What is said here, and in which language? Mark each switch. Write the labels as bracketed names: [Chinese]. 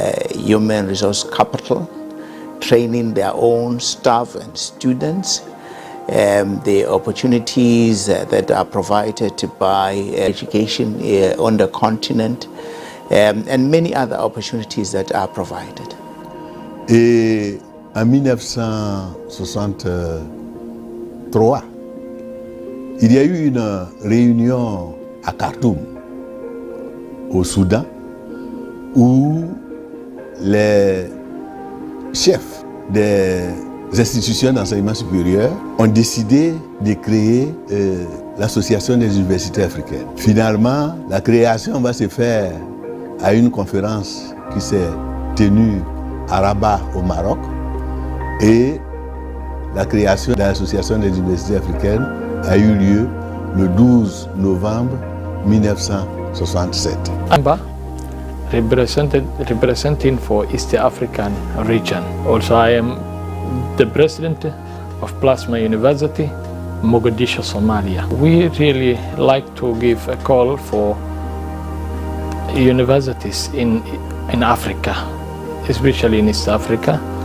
[English] human resource capital, training their own staff and students, the opportunities that are provided by education on the continent, and many other opportunities that are provided. [French] Et en 1963, il y a eu une réunion à Khartoum, au Soudan, où les chefs des institutions d'enseignement supérieur ont décidé de créer l'Association des universités africaines. Finalement, la création va se faire à une conférence qui s'est tenue à Rabat au Maroc, et la création de l'Association des universités africaines a eu lieu le 12 novembre 1967. [English] Amba, representing for East African region. Also, I am the president of Plasma University, Mogadishu, Somalia. We really like to give a call for universities in Africa, especially in East Africa,